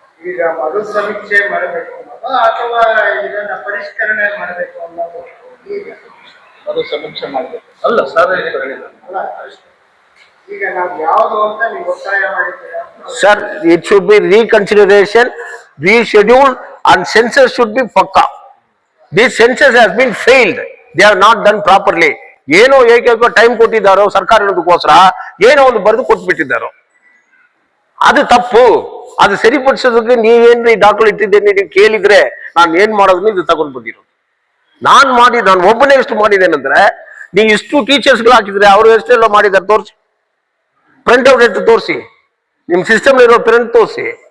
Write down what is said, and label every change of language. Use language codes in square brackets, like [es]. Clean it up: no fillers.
[kn] ಈಗ ಮರು ಸಮೀಕ್ಷೆ ಮಾಡಬೇಕು ಅನ್ನೋದು ಅಥವಾ ಇದನ್ನ ಪರಿಷ್ಕರಣೆ ಮಾಡಬೇಕು ಅನ್ನೋದು ಈಗ ಅದು ಸಮೀಕ್ಷೆ ಮಾಡಬೇಕು ಅಲ್ಲ ಸರ್. ಅಲ್ಲ, ಈಗ ನಾವು ಯಾವುದು ಅಂತ ನೀವು ಒತ್ತಾಯ ಮಾಡಿದ್ದೀರಾ? [en] Sir, it should be reconsideration, reschedule, and census should be pakka. This census has been failed. They have not done properly. [kn] ಏನೋ ಏಕೈಕ ಟೈಮ್ ಕೊಟ್ಟಿದ್ದಾರೋ ಸರ್ಕಾರದಕ್ಕೋಸ್ಕರ, ಏನೋ ಒಂದು ಬರೆದು ಕೊಟ್ಬಿಟ್ಟಿದ್ದಾರೋ, ಅದು ತಪ್ಪು. ಅದು ಸರಿಪಡಿಸೋದಕ್ಕೆ ನೀವೇನ್ರಿ ದಾಖಲೆ ಇಟ್ಟಿದ್ದೇನೆ ನೀವು ಕೇಳಿದ್ರೆ ನಾನು ಏನ್ ಮಾಡೋದನ್ನ ಇದು ತಗೊಂಡ್ ಬಂದಿರೋದು. ನಾನು ಒಬ್ಬನೇ ಎಷ್ಟು ಮಾಡಿದ್ದೇನೆಂದ್ರೆ, ನೀವು ಇಷ್ಟು ಟೀಚರ್ಸ್ಗಳು ಹಾಕಿದ್ರೆ ಅವರು ಎಷ್ಟೆಲ್ಲ ಮಾಡಿದ್ದಾರೆ ತೋರಿಸಿ, ಪ್ರಿಂಟ್ ಔಟ್ ಎತ್ತು ತೋರಿಸಿ, ನಿಮ್ ಸಿಸ್ಟಮ್ ಇರೋ ಪ್ರಿಂಟ್ ತೋರಿಸಿ.